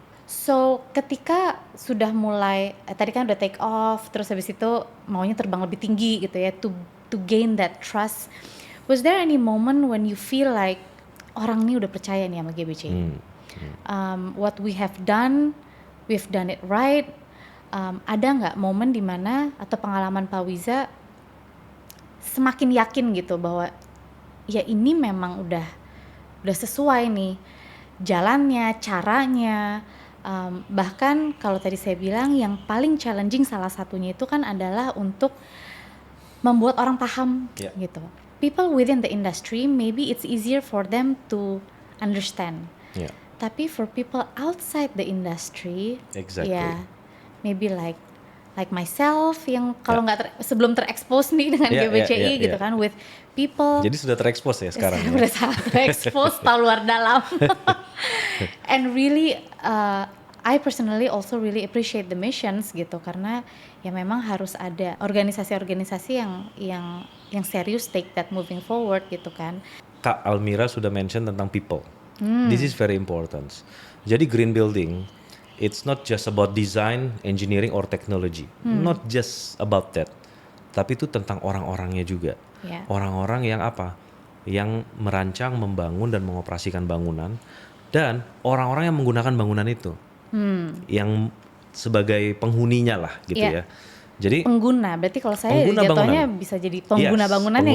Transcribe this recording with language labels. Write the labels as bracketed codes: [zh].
[id] So ketika sudah mulai tadi kan udah [en] take off, [id] terus habis itu maunya terbang lebih tinggi gitu ya, [en] to gain that trust. Was there any moment when you feel like [id] orang ini udah percaya nih sama GBCI? [en] What we have done, we've done it right. [id] Ada nggak momen dimana atau pengalaman Pak Wiza semakin yakin gitu bahwa ya ini memang udah sesuai nih jalannya, caranya. Bahkan kalau tadi saya bilang yang paling challenging salah satunya itu kan adalah untuk membuat orang paham gitu. [en] People within the industry maybe it's easier for them to understand. Tapi for people outside the industry, Exactly. [id] ya [en] maybe like myself [id] yang kalau nggak sebelum terekspos nih dengan GBCI gitu kan, [en] with people. [id] Jadi sudah terekspos ya sekarang. Udah sangat terekspos, tahu luar dalam. [en] And really, I personally also really appreciate the missions [id] gitu, karena ya memang harus ada organisasi-organisasi yang serius [en] take that moving forward [id] gitu kan. Kak Almira sudah [en] mention tentang people. This is very important. Jadi green building, it's not just about design, engineering or technology. Not just about that. [id] Tapi itu tentang orang-orangnya juga. Orang-orang yang apa? Yang merancang, membangun dan mengoperasikan bangunan, dan orang-orang yang menggunakan bangunan itu. Yang sebagai penghuninya lah gitu ya. Jadi pengguna, berarti kalau saya jatuhnya bisa jadi pengguna bangunannya